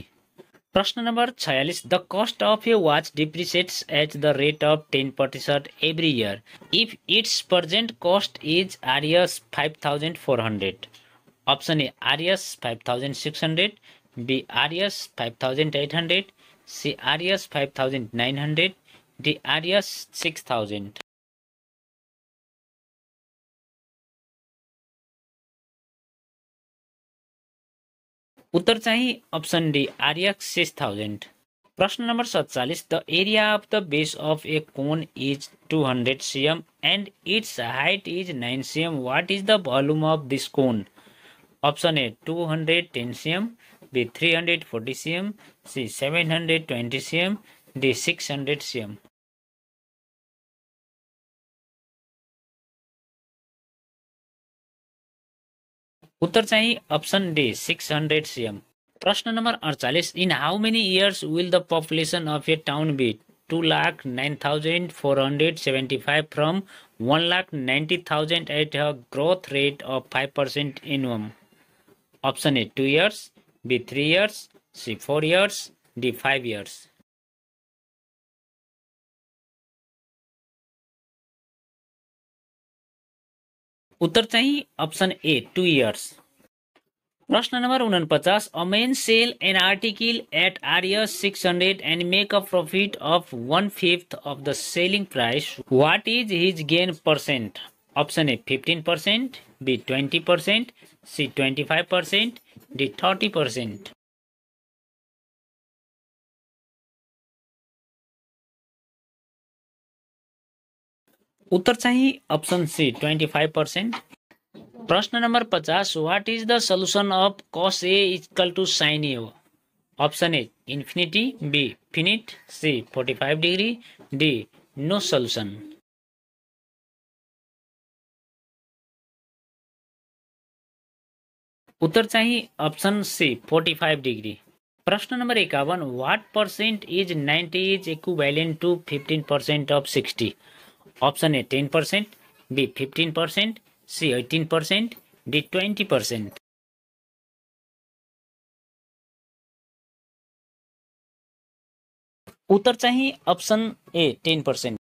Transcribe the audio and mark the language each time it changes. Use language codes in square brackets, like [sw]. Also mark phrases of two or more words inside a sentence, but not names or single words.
[ne] प्रश्न नंबर [en] 46, the cost of a watch depreciates at the rate of 10% every year if its present cost is Rs 5400. Option A Rs 5600, B Rs 5800, C Rs 5900, D Rs 6000. [ne] उत्तर चाहिँ [en] option D Rs 6000. [ne] प्रश्न नंबर [en] 47, the area of the base of a cone is 200 cm and its height is 9 cm. What is the volume of this cone? Option A 210 cm, B 340 cm, C 720 cm, D 600 cm. [ne] उत्तर चाहिँ [en] option D 600 cm. [ne] प्रश्न नंबर 48, [en] in how many years will the population of a town be 2,09,475 from 1,90,000 at a growth rate of 5% annum? Option A 2 years, B 3 years, C 4 years, D 5 years. [ne] उत्तर चाहिँ [en] option A 2 years. [ne] प्रश्न नंबर 49, [en] a man sell an article at RS 600 and make a profit of 1/5 of the selling price. What is his gain percent? Option A 15%, B 20%, C 25%, D 30%. [ne] उत्तर चाहिँ [en] option C 25%. [ne] प्रश्न नंबर [en] 50, what is the solution of cos A equal to sin A? Option A infinity, B finite, C 45 degree, D no solution. [ne] उत्तर चाहिँ [en] option C 45 degree. [ne] प्रश्न नंबर [en] 51, what percent is 90 is equivalent to 15% of 60? Option A 10%, B 15%, C 18%, D 20%. [ne] उत्तर चाहिँ [en] option A 10%.